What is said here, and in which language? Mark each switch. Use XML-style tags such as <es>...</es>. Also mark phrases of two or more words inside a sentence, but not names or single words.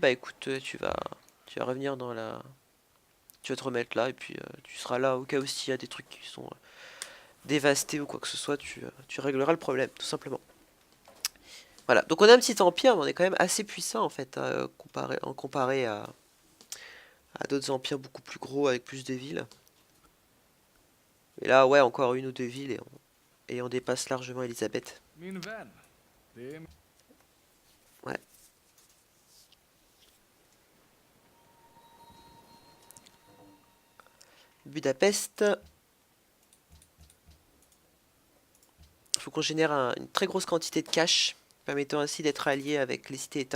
<fr>Bah écoute, tu vas revenir dans la... Tu vas te remettre là et puis tu seras là au cas où s'il y a des trucs qui sont dévastés ou quoi que ce soit, tu régleras le problème, tout simplement. Voilà, donc on a un petit empire, mais on est quand même assez puissant en fait, comparé à d'autres empires beaucoup plus gros avec plus de villes. Et là, ouais, encore une ou deux villes et on dépasse largement Elisabeth.</fr> <sv>Min vän. Det är</sv> <fr>Ouais. Budapest. Il faut qu'on génère une très grosse quantité de cash, permettant ainsi d'être allié avec les cités-États.</fr>